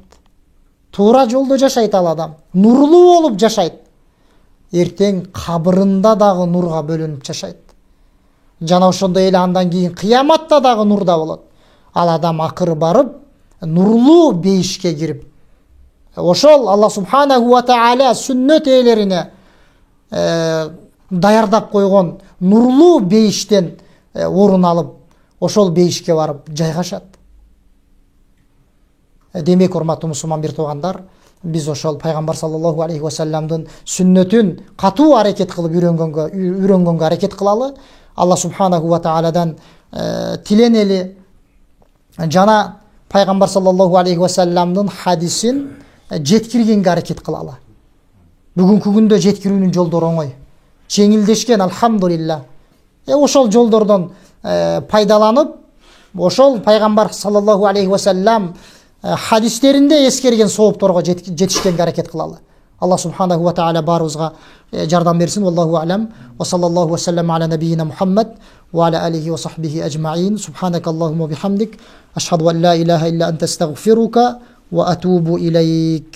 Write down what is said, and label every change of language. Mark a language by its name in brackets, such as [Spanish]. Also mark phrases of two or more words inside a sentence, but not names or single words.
[Kyrgyz] Туура жолдо жашайт ал адам. Нурлуу болуп жашайт. Эртең кабырында дагы нурга бөлөнүп жашайт. Жана ошондой эле андан кийин кыяматта дагы нурда болот. Ал адам акыры барып, нурлуу бейишке кирип, ошол [Arabic] الله سبحانه وتعالى [Kyrgyz] сүннөт ээлерине даярдап койгон нурлуу бейиштен орун алып, ошол бейишке барып жайгашат. Демек, урматтуу мусулман бир туугандар, биз ошол пайгамбар [Arabic] صلى الله عليه وسلم [Kyrgyz] сүннөтүн катуу аракет кылып үйрөнгөнгө аракет кылалы. [Arabic] الله سبحانه وتعالى [Kyrgyz] тиленели, жана пайгамбар [Arabic] صلى الله عليه وسلم [Kyrgyz] хадисин жеткиргенге аракет кылалы. Бүгүнкү күндө жеткирүүнүн жолдору оңой, жеңилдешкен, алхамдулилла. Ошол жолдордон пайдаланып, ошол пайгамбар [Arabic] صلى الله عليه وسلم [Kyrgyz] хадистеринде эскерген соопторго жетишкенге аракет кылалы. [Arabic] الله سبحانه وتعالى [Kyrgyz] баарыбызга жардам берсин. [Arabic] والله أعلم. وصلى الله وسلم على نبينا محمد وعلى آله وصحبه أجمعين. سبحانك اللهم وبحمدك أشهد أن لا إله إلا أنت أستغفرك وأتوب إليك.